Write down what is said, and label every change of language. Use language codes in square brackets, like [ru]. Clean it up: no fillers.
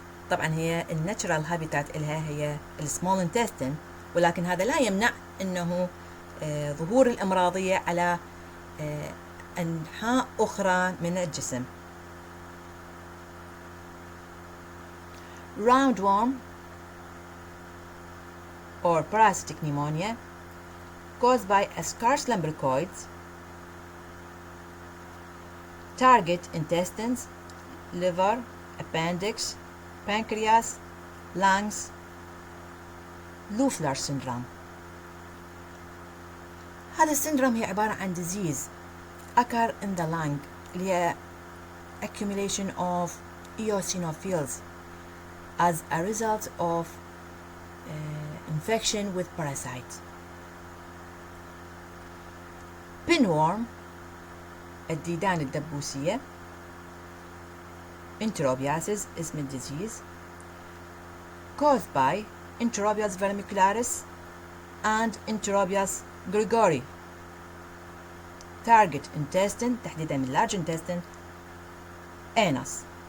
[ar] طبعا هي الناتشرال هابيتات لها هي السمول انتستين، ولكن هذا لا يمنع انه ظهور الامراضيه على انحاء اخرى من الجسم. [en] Roundworm or parasitic pneumonia caused by scarce lumbricoids. Target intestines, liver, appendix, pancreas, lungs. Loeffler syndrome. [ar] هذا السندروم هي عبارة عن [en] disease occur in the lung [ar] اللي هي [en] accumulation of eosinophils as a result of infection with parasites. [ar] Pinworm الديدان الدبوسية. [en] Enterobiasis [ar] اسم الديزيز [en] caused by Enterobius vermicularis and Enterobius gregori. Target intestine [ar] تحديدا من [en] large intestine, anus.